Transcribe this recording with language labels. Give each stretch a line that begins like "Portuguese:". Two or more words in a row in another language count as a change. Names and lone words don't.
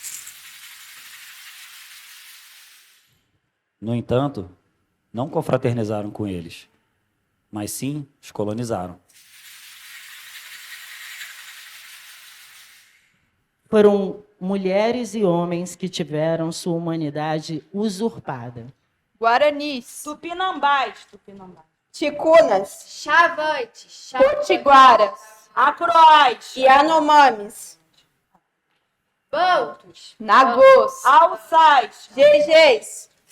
Portuguese: No entanto, não confraternizaram com eles, mas sim os colonizaram. Foram mulheres e homens que tiveram sua humanidade usurpada. Guaranis, Tupinambás. Ticunas, Chavantes, Potiguaras, Acroás. Yanomamis, Bantos, Nagôs, Alçais. GGs,